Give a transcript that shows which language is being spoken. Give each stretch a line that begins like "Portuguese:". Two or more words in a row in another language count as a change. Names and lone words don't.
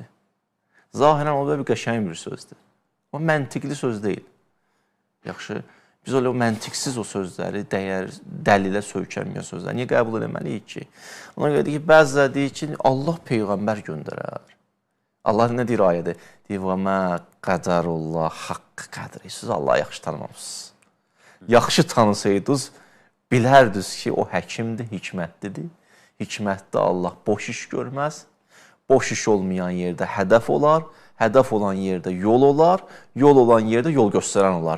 Azerbaijani: Zahirən o da bir qəşəng bir sözdür. O məntiqli söz deyil. Yaxşı, biz o məntiqsiz o sözləri, dəlilə söykənməyən sözləri niyə qəbul eləməliyik ki? Ona görə deyir ki, bəziləri deyir ki, Allah peyğəmbər göndərər. Allah nə deyir ayədə? Deyir,
Arabic: وَمَا قَدَرُ اللّٰهَ حَقَّ قَدْرِهِ
Azerbaijani: Siz Allah'ı yaxşı tanımamışsınız. Yaxşı tanısaydınız, Bilərdiniz ki, o həkimdir, hikmətlidir. Hikmətli Allah boş iş görməz. Boş iş olmayan yerdə hədəf olar. Hədəf olan yerdə yol olar. Yol olan yerdə yol göstərən olar.